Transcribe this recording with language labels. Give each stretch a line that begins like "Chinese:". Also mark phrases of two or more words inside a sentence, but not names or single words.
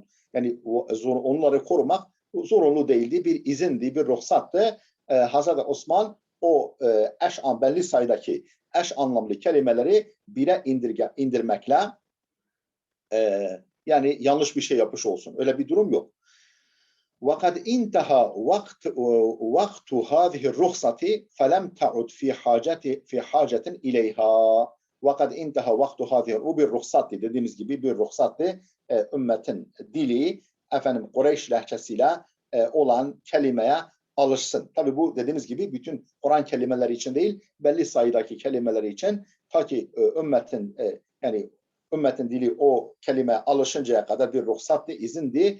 Turkish: Yani onları korumak zorunlu değildi, bir izindi, bir ruhsattı. Hazreti Osman o belli sayıdaki eş anlamlı kelimeleri bire indirmekle yani yanlış bir şey yapmış olsun. Öyle bir durum yok.
Arabic: وَقَدْ اِنْتَهَا وَقْتُ هَذِهِ الرُّخْصَةِ فَلَمْ تَعُدْ فِي حَاجَةٍ اِلَيْهَا. وَقَدْ اِنْتَهَا وَقْتُ هَذِهِ.
Turkish: O bir ruhsattı. Dediğimiz gibi bir ruhsattı. Ümmetin dili Kureyş lehçesiyle olan kelimeye alışsın. Tabi bu dediğimiz gibi bütün Kur'an kelimeleri için değil, belli sayıdaki kelimeleri için, ta ki ümmetin yani ümmetin dili o kelimeye alışıncaya kadar bir ruhsattı, izindi.